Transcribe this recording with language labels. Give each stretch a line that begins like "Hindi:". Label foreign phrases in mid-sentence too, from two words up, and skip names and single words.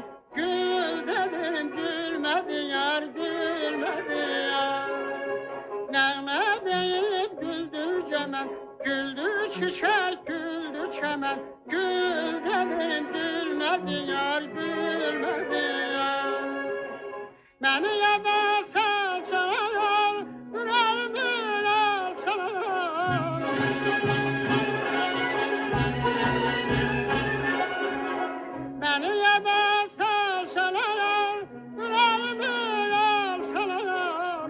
Azerbaijani: Gül dedim gülmədi yar, gülmədi yar. Nəğmə deyib güldü cəmən, güldü çiçək, güldü çəmən. Gül dedim gülmədi yar, gülmədi yar. Məni yada salsalar,
Turkish: yüreğimi alsalar. Beni yada salsalar, yüreğimi alsalar.